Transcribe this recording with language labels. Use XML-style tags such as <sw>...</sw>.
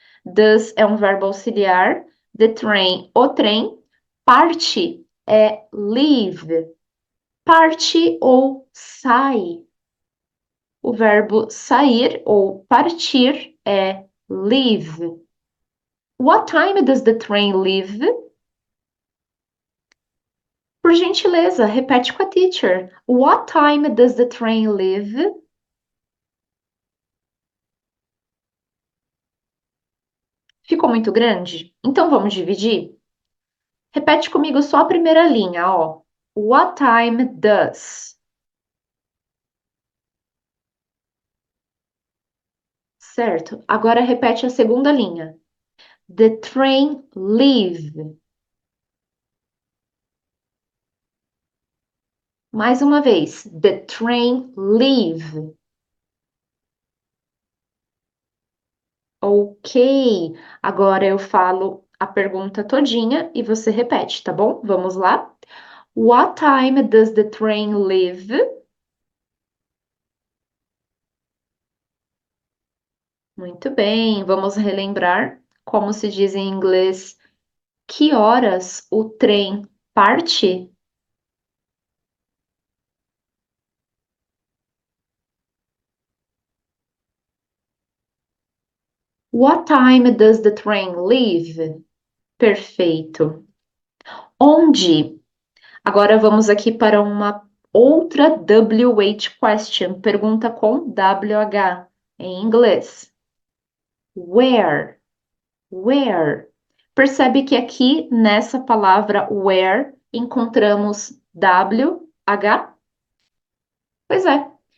<pt>Does é um verbo auxiliar. The train, o trem. Parte é leave. Parte ou sai. O verbo sair ou partir é leave.</pt> <en>What time does the train leave?</en> <pt>Por gentileza, repete com a teacher.</pt> <en>What time does the train leave?</en> <pt>Ficou muito grande? Então vamos dividir? Repete comigo só a primeira linha, ó.</pt> <en>What time does?</en> <pt>Certo? Agora repete a segunda linha.</pt> <en>The train leave.</en> <pt>Mais uma vez.</pt> <en>The train leave.</en> <pt>Ok. Agora eu falo a pergunta todinha e você repete, tá bom? Vamos lá?</pt> <en>What time does the train leave?</en> <pt>Muito bem. Vamos relembrar como se diz em inglês. Que horas o trem parte?</pt> <en>What time does the train leave?</en> <pt>Perfeito. Onde? Agora vamos aqui para uma outra WH question, pergunta com WH em inglês.</pt> <en>Where? Where?</en> <pt>Percebe que aqui nessa palavra where encontramos WH? Pois é.</pt>